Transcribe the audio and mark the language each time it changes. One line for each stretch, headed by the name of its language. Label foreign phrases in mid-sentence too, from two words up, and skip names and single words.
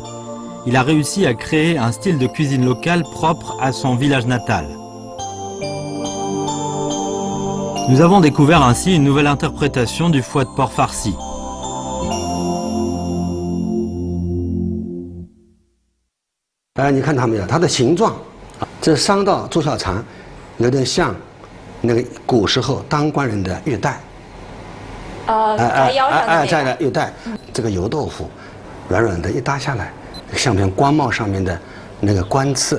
French: Il a réussi à créer un style de cuisine locale propre à son village natal. Nous avons découvert ainsi une nouvelle interprétation du foie de porc farci. Vous voyez,
Chinese: 它的形状，这3道猪小肠，有点像那个古时候当官人的玉带。在腰上的在玉带，这个油豆腐，软软的一搭下来。像片官帽上面的那个冠刺，